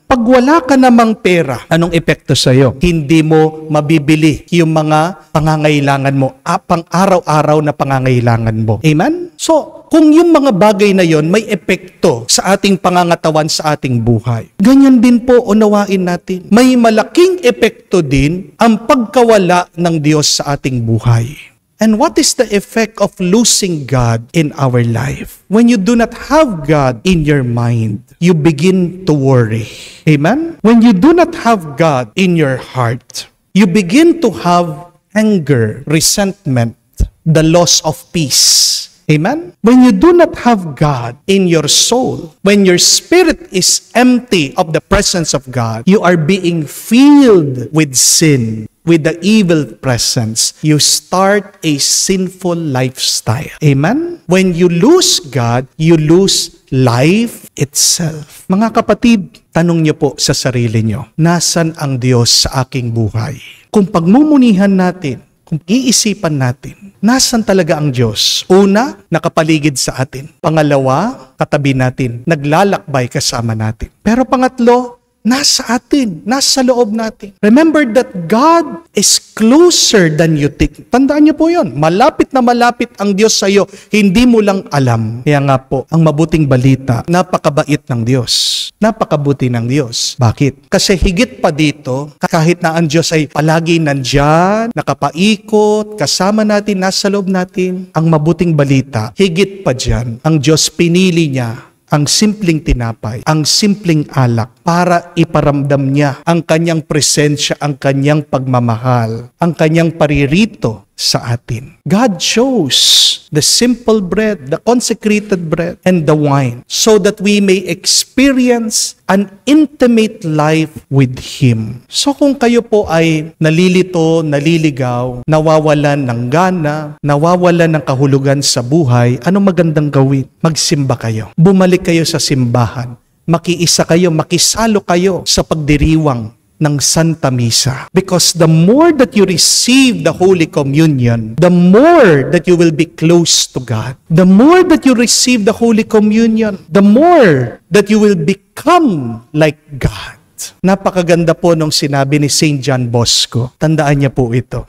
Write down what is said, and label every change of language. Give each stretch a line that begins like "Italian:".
Filipino: Pag wala ka namang pera, anong epekto sa iyo? Hindi mo mabibili yung mga pangangailangan mo, pang-araw-araw na pangangailangan mo. Amen? So, kung yung mga bagay na yon may epekto sa ating pangangatawan, sa ating buhay, ganyan din po unawain natin. May malaking epekto din ang pagkawala ng Diyos sa ating buhay.
English: And what is the effect of losing God in our life? When you do not have God in your mind, you begin to worry. Amen? When you do not have God in your heart, you begin to have anger, resentment, the loss of peace. Amen? When you do not have God in your soul, when your spirit is empty of the presence of God, you are being filled with sin, with the evil presence. You start a sinful lifestyle. Amen? When you lose God, you lose life itself.
Filipino: Mga kapatid, tanong niyo po sa sarili niyo, nasan ang Diyos sa aking buhay? Kung pagmumunihan natin, kung iisipan natin, nasan talaga ang Diyos? Una, nakapaligid sa atin. Pangalawa, katabi natin, naglalakbay kasama natin. Pero pangatlo, nasa atin, nasa loob natin.
English: Remember that God is closer than you think.
Filipino: Tandaan niyo po yun. Malapit na malapit ang Diyos sa iyo. Hindi mo lang alam. Kaya nga po, ang mabuting balita, napakabait ng Diyos. Napakabuti ng Diyos. Bakit? Kasi higit pa dito, kahit na ang Diyos ay palagi nandyan, nakapaikot, kasama natin, nasa loob natin, ang mabuting balita, higit pa dyan, ang Diyos pinili niya ang simpleng tinapay, ang simpleng alak para iparamdam niya ang kanyang presensya, ang kanyang pagmamahal, ang kanyang paririto sa atin.
English: God chose the simple bread, the consecrated bread, and the wine so that we may experience an intimate life with Him.
Filipino: So kung kayo po ay nalilito, naliligaw, nawawalan ng gana, nawawalan ng kahulugan sa buhay, anong magandang gawin? Magsimba kayo. Bumalik kayo sa simbahan. Makiisa kayo, makisalo kayo sa pagdiriwang ng Santa Misa.
English: Because the more that you receive the Holy Communion, the more that you will be close to God. The more that you receive the Holy Communion, the more that you will become like God.
Filipino: Napakaganda po nung sinabi ni St. John Bosco. Tandaan niya po ito.